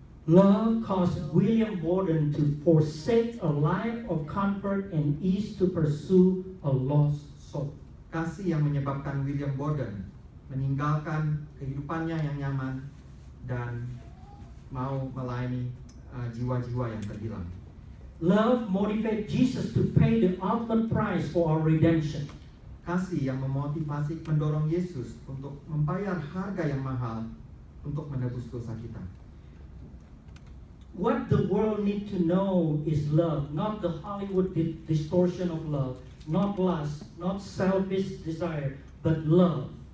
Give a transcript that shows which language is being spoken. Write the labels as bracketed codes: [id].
[en] Love caused William Borden to forsake a life of comfort and ease to pursue a lost soul. [id] Kasih yang menyebabkan William Borden meninggalkan kehidupannya yang nyaman dan mau melayani jiwa-jiwa yang terhilang. [en] Love motivated Jesus to pay the ultimate price for our redemption. [id] Kasih yang memotivasi, mendorong Yesus untuk membayar harga yang mahal untuk menebus dosa kita. [en] What the world need to know is love, not the Hollywood distortion of love, not lust, not selfish desire, but love.